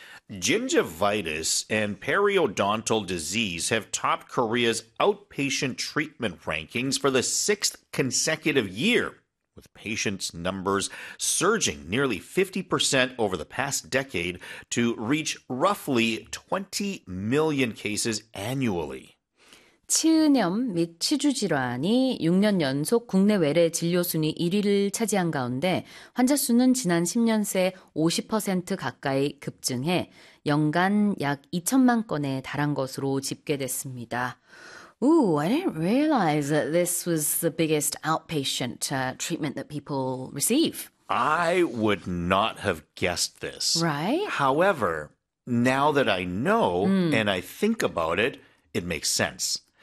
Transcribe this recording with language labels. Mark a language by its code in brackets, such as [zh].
[en] Gingivitis and periodontal disease have topped Korea's outpatient treatment rankings for the sixth consecutive year, with patients' numbers surging nearly 50% over the past decade to reach roughly 20 million cases annually. [ko] 치은염 및 치주 질환이 6년 연속 국내 외래 진료 순위 1위를 차지한 가운데 환자 수는 지난 10년 새50% 가까이 급증해 연간 약 2천만 건에 달한 것으로 집계됐습니다. [en] Ooh, I didn't realize that this was the biggest outpatient treatment that people receive. I would not have guessed this. Right? However, now that I know and I think about it, it makes sense.